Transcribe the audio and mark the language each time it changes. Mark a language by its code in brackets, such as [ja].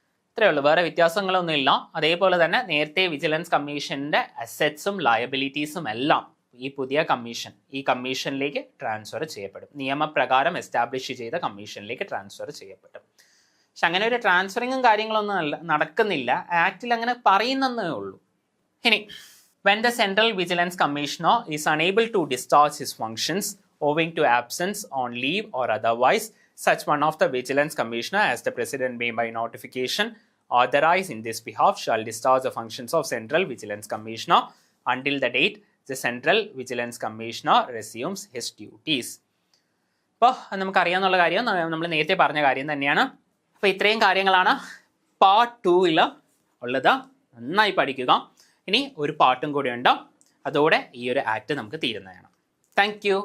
[ml] ഇത്രയേ ഉള്ളൂ, വേറെ വ്യത്യാസങ്ങളൊന്നും ഇല്ല. അതേപോലെ തന്നെ നേരത്തെ വിജിലൻസ് കമ്മീഷന്റെ അസറ്റ്സും ലയബിലിറ്റീസും എല്ലാം ഈ പുതിയ കമ്മീഷൻ ഈ കമ്മീഷനിലേക്ക് ട്രാൻസ്ഫർ ചെയ്യപ്പെടും. നിയമപ്രകാരം എസ്റ്റാബ്ലിഷ് ചെയ്ത കമ്മീഷനിലേക്ക് ട്രാൻസ്ഫർ ചെയ്യപ്പെടും. പക്ഷെ അങ്ങനെ ഒരു ട്രാൻസ്ഫറിങ്ങും കാര്യങ്ങളൊന്നും നടക്കുന്നില്ല, ആക്ടിൽ അങ്ങനെ പറയുന്നതേ ഉള്ളൂ. [en] ഇനി when the Central Vigilance Commissioner is unable to discharge his functions owing to absence on leave or otherwise, such one of the Vigilance Commissioner, as the President may by notification authorize in this behalf, shall discharge the functions of Central Vigilance Commissioner until the date the Central Vigilance Commissioner resumes his duties. [ml] അപ്പോൾ നമുക്കറിയാവുന്ന കാര്യം നമ്മൾ നേരത്തെ പറഞ്ഞ കാര്യം തന്നെയാണ്. അപ്പോൾ ഇത്രയും കാര്യങ്ങളാണ് പാർട്ട് 2 ഉള്ളത്. നന്നായി പഠിക്കുക. ഇനി ഒരു പാർട്ടും കൂടി ഉണ്ട്, അതോടെ ഈ ഒരു ആക്ട് നമുക്ക് തീരുന്നതാണ്. Thank you.